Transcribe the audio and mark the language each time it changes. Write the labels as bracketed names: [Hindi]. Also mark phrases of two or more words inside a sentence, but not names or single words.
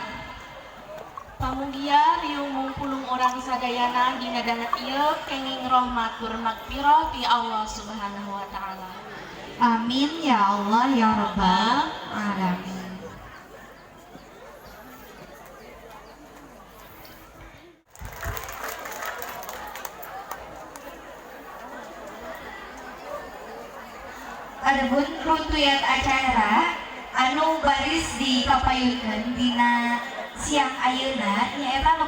[Sundanese] Pamunggia riung mumpulung orang sadayana dina dana ieu kenging [Arabic] رحمة مغفرة [Sundanese] ti Allah [Arabic] سبحانه وتعالى. آمين يا الله يا رب العالمين. [Sundanese] Adapun runtuyat acara anu baris dikapayunkeun dina siang ayeuna nyaeta nu